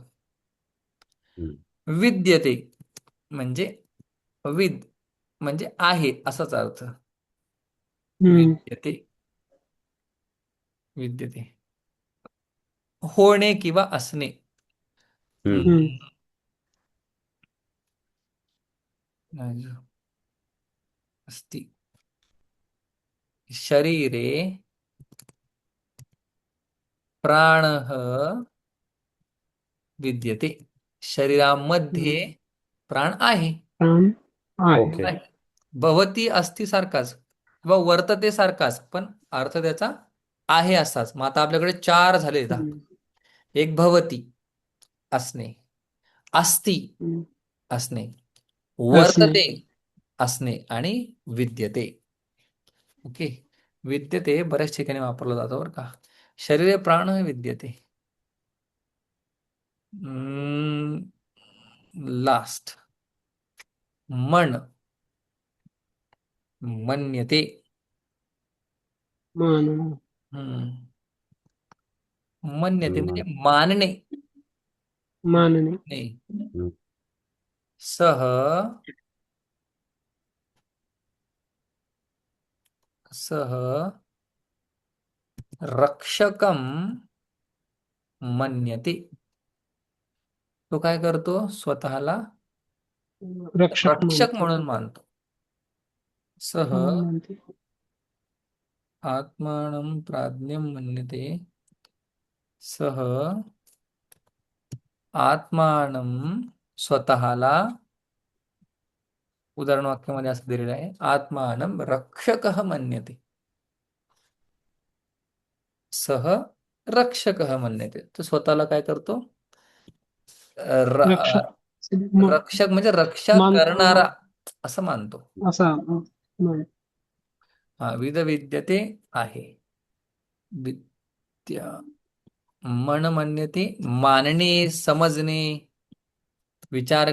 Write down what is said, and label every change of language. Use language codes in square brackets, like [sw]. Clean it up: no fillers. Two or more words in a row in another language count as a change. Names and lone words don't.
[mr] हम्म. विद्यते म्हणजे विद म्हणजे आहे असाच अर्थ. हम्म. [sa] विद्यते, विद्यते. [mr] होणे किंवा असणे. हम्म. हम्म. हम्म, [sa] अस्ति शरीरे प्राणः विद्यते. [mr] शरीरामध्ये हम्म. प्राण आहे. प्राण आहे. ओके. नाही. भवती अस्ति सारखाच किंवा वर्तते सारखाच, पण अर्थ त्याचा आहे असाच. मग आता आपल्याकडे चार झाले धातू. हम्म. एक भवती असणे, अस्ति हम्म. असणे, असणे. वर्तते असणे आणि विद्यते. ओके. विद्यते बऱ्याच ठिकाणी वापरला जातो बरं का. [sa] शरीरे प्राण विद्यते. लास्ट मन, मन्यते. [mr] मान. हम्म. मन्यते म्हणजे हम्म. मानणे. मानणे. मानणे. हम्म. [sa] सह सह रक्षकम मन्यते. [mr] तो काय करतो? स्वतःला रक्षक रक्षक मानतो. म्हणून मानतो. सह म्हणून मानते. [sa] आत्मानं प्राज्ञं मन्यते. सह आत्मानं [mr] स्वतःला, उदाहरण वाक्यामध्ये असं दिलेलं आहे, [sa] आत्मानं रक्षकः मन्यते. सह रक्षकः मन्यते. [mr] तो स्वतःला काय करतो? रक्षक. रक्षक म्हणजे रक्षा मानतो करणारा असं मानतो. असा. मान. हा, विद्यते आहे. विद्या मन मन्यते मानणे, समजणे, विचार